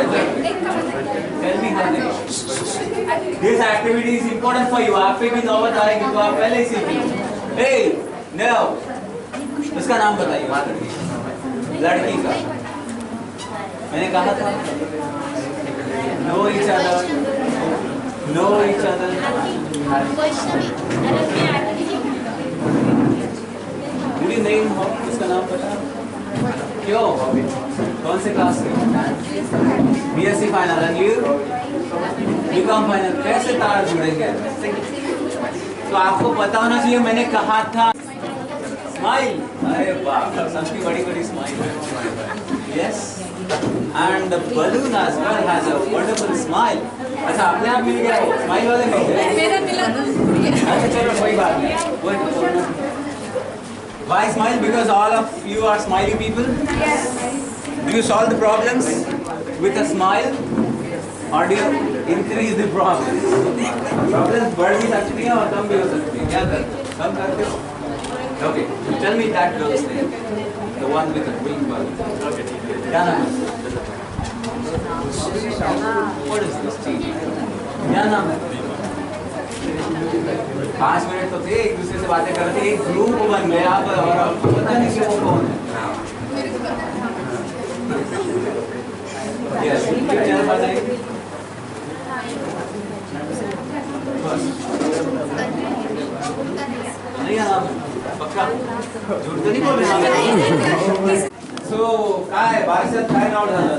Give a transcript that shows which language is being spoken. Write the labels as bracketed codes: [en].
[en] This activity is important for you. [hi] आप पे भी नौबत आएगी तो आप पहले ही सीखिए. [en] Hey, no. [hi] उसका नाम बताइए. लड़की का. मैंने कहा था. [en] Know each other. [hi] मुझे नहीं उसका नाम पता क्यों कौन से क्लास में BSc final and you BCom final कैसे तार जुड़ेंगे तो आपको पता होना चाहिए मैंने कहा था स्माइल अरे वाह सबकी बड़ी smile [en] yes and the balloon as well has a wonderful smile [hi] अच्छा अपने आप मिल गया स्माइल वाले मिल गए मेरा मिला तो अच्छा चलो कोई बात नहीं [en] Why smile? Because all of you are smiley people. Yes. Do you solve the problems with a smile, or do you increase the problems? [hi] Problems बढ़ भी सकती हैं और कम भी हो सकती हैं. क्या करते हो? कम करते हो? [en] Okay. Tell me that girl's name. The one with the green bulb. [hi] Okay. क्या नाम है? [en] What is this thing? [hi] क्या नाम है? 5 मिनट तो थे, एक दूसरे से बातें करते, एक ग्रुप बन गया और आपको पता नहीं कि वो कौन है. [en] Yes, [hi] क्या चैनल बताइए? नहीं नाम पक्का झूठ तो नहीं बोल रहे. [mr] सो काय बारशात काय नाव झालं?